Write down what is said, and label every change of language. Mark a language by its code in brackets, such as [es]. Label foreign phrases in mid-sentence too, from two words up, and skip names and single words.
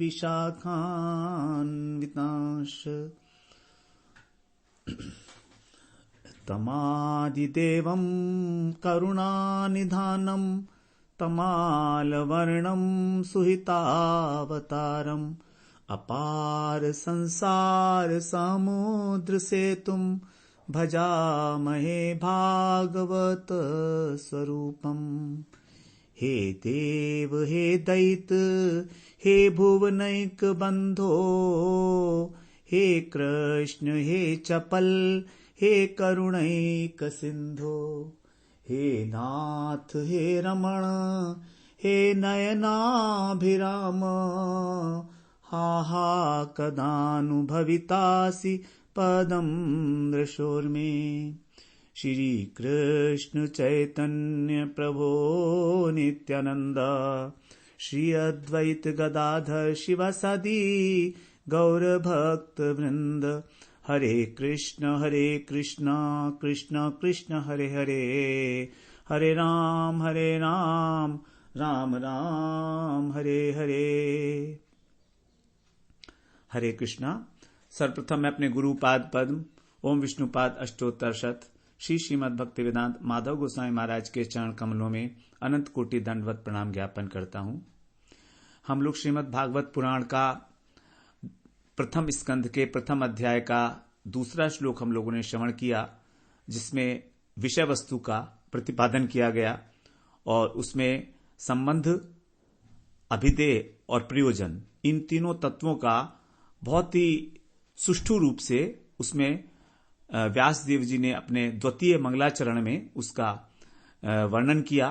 [sa] विशाखान्वितांश्च तमादिदेवं करुणानिधानं तमालवर्णं सुहितावतारम् अपार संसार समुद्र सेतुं भजामहे भागवत स्वरूपम्। हे देव हे दैत हे भुवनैक बंधो हे कृष्ण हे चपल हे करुणैक सिंधो हे नाथ हे रमण हे नयनाभिराम हा हा कदानुभवितासि पदं दृशोर्मे। श्री कृष्ण चैतन्य प्रभो नित्यानंद श्री अद्वैत गदाधर शिवासादि गौर भक्त वृंद। हरे कृष्ण कृष्ण कृष्ण हरे हरे हरे राम राम राम हरे हरे। [hi] हरे कृष्णा। सर्वप्रथम मैं अपने गुरुपाद पद्म ओम विष्णुपाद अष्टोत्तर शत श्री श्रीमद् भक्ति वेदांत माधव गोस्वामी महाराज के चरण कमलों में अनंत कोटि दंडवत प्रणाम ज्ञापन करता हूं। हम लोग श्रीमद् भागवत पुराण का प्रथम स्कंध के प्रथम अध्याय का दूसरा श्लोक हम लोगों ने श्रवण किया, जिसमें विषय वस्तु का प्रतिपादन किया गया और उसमें संबंध, अभिधेय और प्रयोजन, इन तीनों तत्वों का बहुत ही सुष्ठु रूप से उसमें व्यासदेव जी ने अपने द्वितीय मंगलाचरण में उसका वर्णन किया।